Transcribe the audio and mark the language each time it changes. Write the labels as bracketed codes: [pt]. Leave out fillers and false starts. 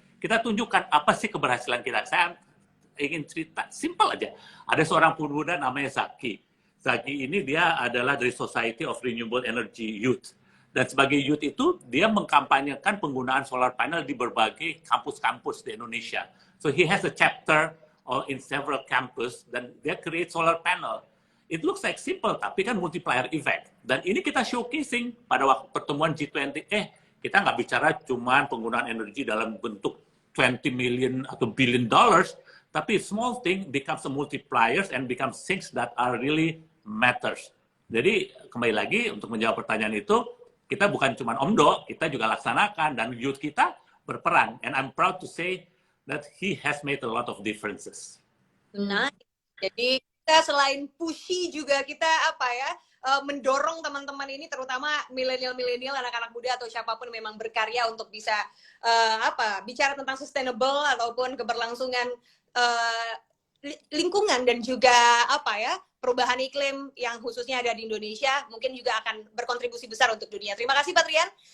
[id] Kita tunjukkan apa sih keberhasilan kita. Saya ingin cerita, simple aja. Ada seorang pemuda namanya Zaki. Zaki ini dia adalah dari Society of Renewable Energy Youth. Dan sebagai youth itu, dia mengkampanyekan penggunaan solar panel di berbagai kampus-kampus di Indonesia. [en] So he has a chapter in several campus, [id] dan dia [en] create solar panel. It looks like simple, [id] tapi kan [en] multiplier effect. [id] Dan ini kita showcasing pada waktu pertemuan G20. Kita nggak bicara cuma penggunaan energi dalam bentuk [en] 20 million atau billion dollars, tapi small thing becomes a multipliers and becomes things that are really matters. [id] Jadi kembali lagi untuk menjawab pertanyaan itu, kita bukan cuma omdo, kita juga laksanakan, dan youth kita berperan. [en] And I'm proud to say that he has made a lot of differences. [id] Nah, jadi kita selain pushy juga kita mendorong teman-teman ini, terutama milenial, anak-anak muda atau siapapun memang berkarya untuk bisa bicara tentang sustainable ataupun keberlangsungan lingkungan dan juga perubahan iklim yang khususnya ada di Indonesia, mungkin juga akan berkontribusi besar untuk dunia. Terima kasih Patrian.